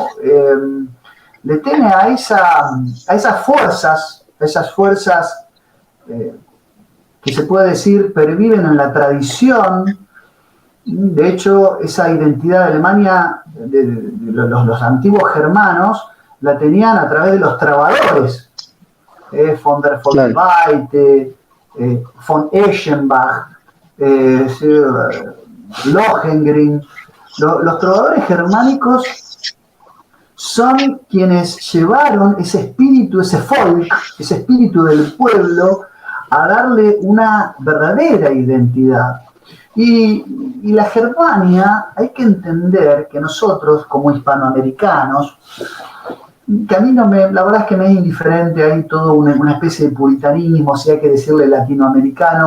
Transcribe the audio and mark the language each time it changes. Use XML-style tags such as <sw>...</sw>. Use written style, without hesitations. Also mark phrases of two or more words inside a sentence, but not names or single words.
<es>Le teme a esas fuerzas que se puede decir perviven en la tradición. De hecho, esa identidad de Alemania, de los antiguos germanos, la tenían a través de los trabadores, von der Weide, von Eschenbach, Lohengrin. Los trovadores germánicos son quienes llevaron ese espíritu, ese folk, ese espíritu del pueblo, a darle una verdadera identidad. Y la Germania, hay que entender que nosotros, como hispanoamericanos, que a mí la verdad es que me es indiferente, hay todo una especie de puritanismo, si hay que decirle latinoamericano,</es>